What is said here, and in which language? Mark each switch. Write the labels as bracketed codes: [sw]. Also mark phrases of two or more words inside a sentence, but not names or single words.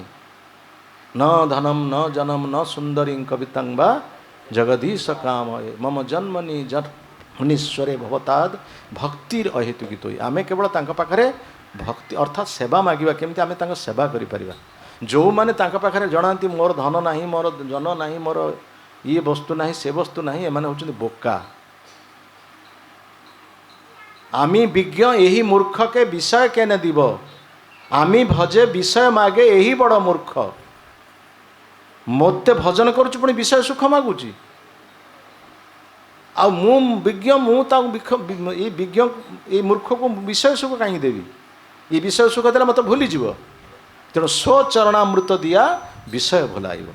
[sa] ନ ଧନମ୍ ନ ଜନମ୍ ନ ସୁନ୍ଦରୀଂ କବିତାଂ ବା ଜଗଦୀଶ କାମୟେ ମମ ଜନ୍ମନି ଜନ୍ମନୀଶ୍ୱରେ ଭବତାଦ୍ ଭକ୍ତିର ଅହେତୁକିତ। [or] ଆମେ କେବଳ ତାଙ୍କ ପାଖରେ ଭକ୍ତି ଅର୍ଥାତ୍ ସେବା ମାଗିବା, କେମିତି ଆମେ ତାଙ୍କ ସେବା କରିପାରିବା। ଯେଉଁମାନେ ତାଙ୍କ ପାଖରେ ଜଣାନ୍ତି ମୋର ଧନ ନାହିଁ, ମୋର ଜନ ନାହିଁ, ମୋର ଇଏ ବସ୍ତୁ ନାହିଁ, ସେ ବସ୍ତୁ ନାହିଁ, ଏମାନେ ହେଉଛନ୍ତି ବୋକା। [bn] আমি বিজ্ঞ এই মূর্খকে বিষয় কেনে দিব, আমি ভজে বিষয় মাগে এই বড় মূর্খ। [or] ମୋତେ ଭଜନ କରୁଛି ପୁଣି ବିଷୟ ସୁଖ ମାଗୁଛି। ଆଉ ମୁଁ ବିଜ୍ଞ, ମୁଁ ତାକୁ ଏଇ ବିଜ୍ଞ ଏଇ ମୂର୍ଖକୁ ବିଷୟ ସୁଖ କାହିଁକି ଦେବି? ଏ ବିଷୟ ସୁଖ ଦେଲେ ମୋତେ ଭୁଲିଯିବ। ତେଣୁ [bn] স্বচরণামৃত দিয়া বিষয় ভুলাইব।